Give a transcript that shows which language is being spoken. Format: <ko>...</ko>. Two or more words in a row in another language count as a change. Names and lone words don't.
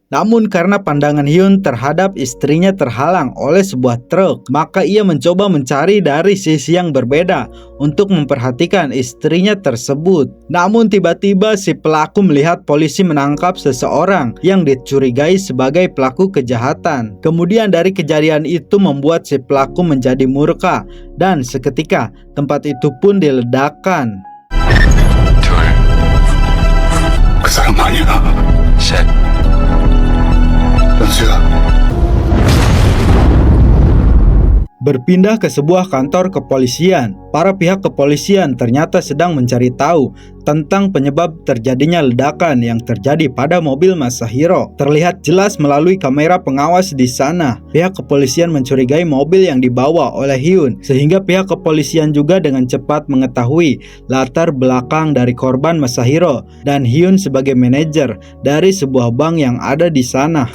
<id>Namun karena pandangan Hyun terhadap istrinya terhalang oleh sebuah truk, maka ia mencoba mencari dari sisi yang berbeda untuk memperhatikan istrinya tersebut. Namun tiba-tiba si pelaku melihat polisi menangkap seseorang yang dicurigai sebagai pelaku kejahatan. Kemudian dari kejadian itu membuat si pelaku menjadi murka dan seketika tempat itu pun diledakkan.</id> <ko>둘, 그 사람 아니야. 셋. 연수야.</ko> <id>Berpindah ke sebuah kantor kepolisian, para pihak kepolisian ternyata sedang mencari tahu tentang penyebab terjadinya ledakan yang terjadi pada mobil Masahiro. Terlihat jelas melalui kamera pengawas di sana. Pihak kepolisian mencurigai mobil yang dibawa oleh Hyun, sehingga pihak kepolisian juga dengan cepat mengetahui latar belakang dari korban Masahiro dan Hyun sebagai manajer dari sebuah bank yang ada di sana.</id>